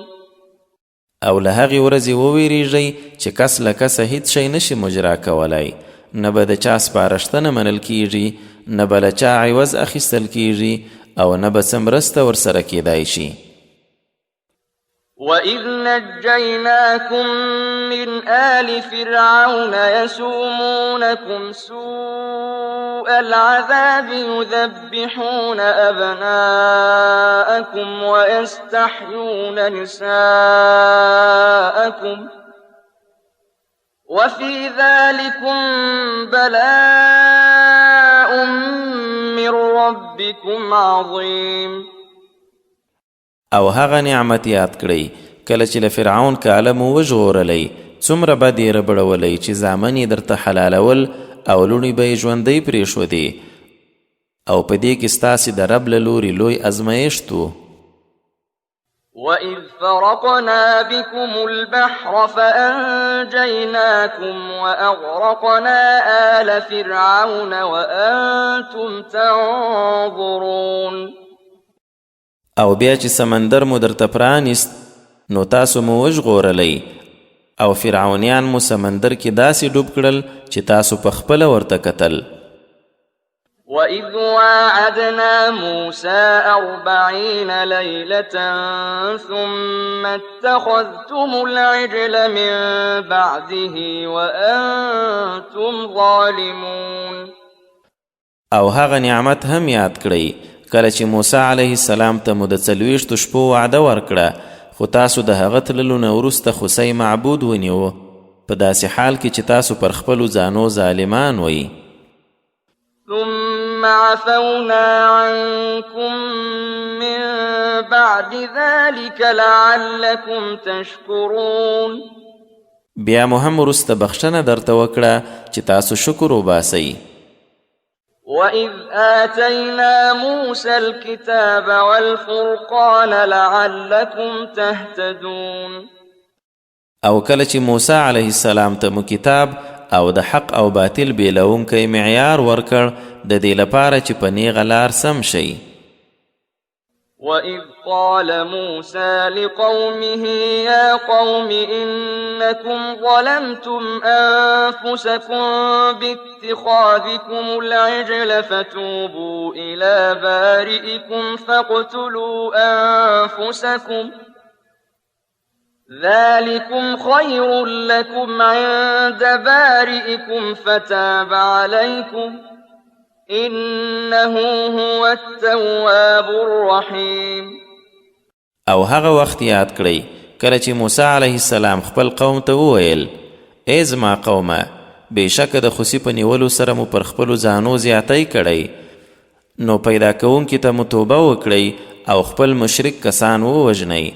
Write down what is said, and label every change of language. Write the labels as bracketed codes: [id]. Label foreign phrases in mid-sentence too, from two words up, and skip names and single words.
[ps] او له هغې ورځې وویریږئ چې کس له کسه هیڅ شی نشي مجرا کولی، نه به د چا سپارښتنه منل کیږي، نه به له چا عوض اخیستل کیږي او نه به څه مرسته ورسره کیدای شي. [ar] وَإِذْ نَجَّيْنَاكُمْ مِنْ آلِ فِرْعَوْنَ يَسُومُونَكُمْ سُوءَ الْعَذَابِ يُذَبِّحُونَ أَبْنَاءَكُمْ وَيَسْتَحْيُونَ نِسَاءَكُمْ وَفِي ذَلِكُمْ بَلَاءٌ مِّن رَّبِّكُمْ عَظِيمٌ. [ps] او هغه نعمت یاد کړئ کله چې له فرعون کاله مو وژغورلی، څومره بد یې ربړولی چې زامن یې درته حلالول او لوڼې به یې ژوندۍ پرېښودې، او په دې کې ستاسې د رب له لورې لوی ازمایښت و. [ar] وَإِذْ فَرَقْنَا بِكُمُ الْبَحْرَ فَأَنْجَيْنَاكُمْ وَأَغْرَقْنَا آلَ فِرْعَوْنَ وَأَنْتُمْ تَنْظُرُونَ. [ps] او بیا چې سمندر مو درته پرانیست نو تاسو مو وژغورلی او فرعونیان مو سمندر کې داسې ډوب کړل چې تاسو په خپله ورته کتل. [ar] وَإِذْ وَاعَدْنَا مُوسَىٰ 40 لَيْلَةً ثُمَّ اتَّخَذْتُمُ الْعِجْلَ مِن بَعْدِهِ وَأَنْتُمْ ظَالِمُونَ. [ps] او هغه نعمت هم یاد کړئ کله چې موسی [ar] علیه السلام [ps] ته مو د 40 شپو وعده ورکړه، خو تاسو د هغه تللو نه وروسته خوسی معبود ونیوه، په داسې حال کې چې تاسو پر خپلو ځانو ظالمان وئ. [ar] ثم عفونا عنكم من بعد ذلك لعلكم تشكرون. [ps] بیا مو هم وروسته بخښنه درته وکړه چې تاسو شکر وباسئ. [ar] وَإِذْ آتَيْنَا مُوسَى الْكِتَابَ وَالْفُرْقَانَ لَعَلَّكُمْ تَهْتَدُونَ. [ps] او کله چې موسی [ar] علیه السلام [ps] ته مو کتاب او د حق او باطل بیلونکی معیار ورکړ د دې لپاره چې په نیغه لار سم شئ. [ar] وَإِذْ قَالَ مُوسَى لِقَوْمِهِ يَا قَوْمِ إِنَّكُمْ ظَلَمْتُمْ أَنفُسَكُمْ بِاتِّخَاذِكُمُ الْعِجْلَ فَتُوبُوا إِلَى بَارِئِكُمْ فَاقْتُلُوا أَنفُسَكُمْ ذَلِكُمْ خَيْرٌ لَكُمْ عِندَ بَارِئِكُمْ فَتَابَ عَلَيْكُمْ إِنَّهُ هُوَ التَّوَّابُ الرَّحِيمُ. [ps] او هغه وخت یاد کړئ کله چې موسی [ar] علیه السلام [ps] خپل قوم ته وویل: ای زما قومه، بېشکه د خوسي په نیولو سره مو پر خپلو ځانو زیاتی کړی، نو پیدا کوونکي ته مو توبه وکړئ او خپل مشرک کسان ووژنئ.